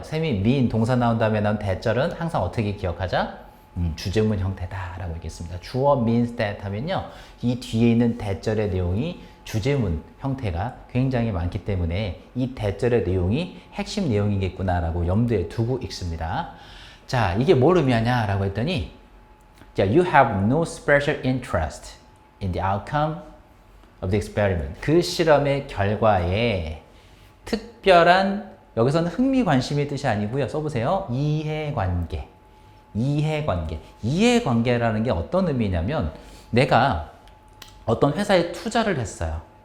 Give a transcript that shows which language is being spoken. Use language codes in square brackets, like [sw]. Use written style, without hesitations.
[ko] 쌤이 mean 동사 나온 다음에 나온 대절은 항상 어떻게 기억하자? 주제문 형태다라고 얘기했습니다. 주어 [en] means that [ko] 하면요, 이 뒤에 있는 대절의 내용이 주제문 형태가 굉장히 많기 때문에 이 대절의 내용이 핵심 내용이겠구나라고 염두에 두고 읽습니다. 자, 이게 뭘 의미하냐라고 했더니, 자, [en] you have no special interest in the outcome of the experiment. [ko] 그 실험의 결과에 특별한, 여기서는 흥미 관심의 뜻이 아니고요. 써보세요. 이해관계. 이해관계. 이해관계라는 게 어떤 의미냐면, 내가 어떤 회사에 투자를 했어요.